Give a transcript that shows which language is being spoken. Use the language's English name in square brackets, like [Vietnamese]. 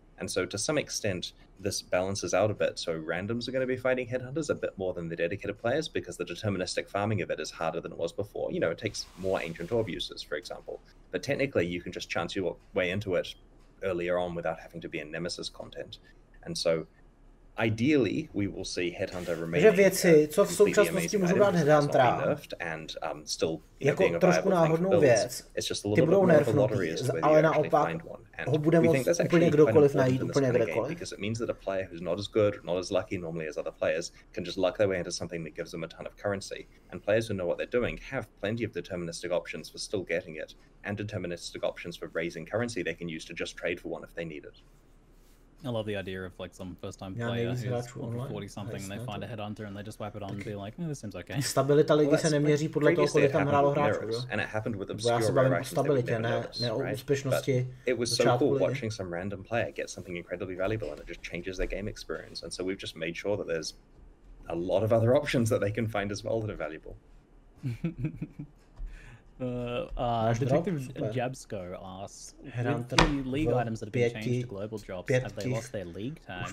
[English] And so to some extent, this balances out a bit. So randoms are going to be fighting headhunters a bit more than the dedicated players because the deterministic farming of it is harder than it was before. You know, it takes more ancient orb uses, for example. But technically, you can just chance your way into it earlier on without having to be in Nemesis content. And so ideally, we will see Headhunter remaining. [Czech] Takže věci, co v současnosti můžou dát Headhuntera, jako trošku náhodnou věc, ty budou nerfnutý, ale naopak ho bude moct úplně kdokoliv najít, úplně kdekoliv. [English] Because it means that a player who's not as good, not as lucky normally as other players, can just luck their way into something that gives them a ton of currency. And players who know what they're doing have plenty of deterministic options for still getting it, and deterministic options for raising currency they can use to just trade for one if they need it. I love the idea of like some first-time player who's 40-something and they find a headhunter and they just wipe it on and be like, this seems okay. [Czech] Stabilita ligy se neměří podle toho, kolik tam hrálo hráčů. [English] And it happened with [Czech] Já se bavím o stabilitě, ne o úspěšnosti. [English] It was so cool watching some random player get something incredibly valuable and it just changes their game experience. And so we've just made sure that there's a lot of other options that they can find as well that are valuable. Detective Jabsco asks, with the league items that have been changed to global drops, have they lost their league tags?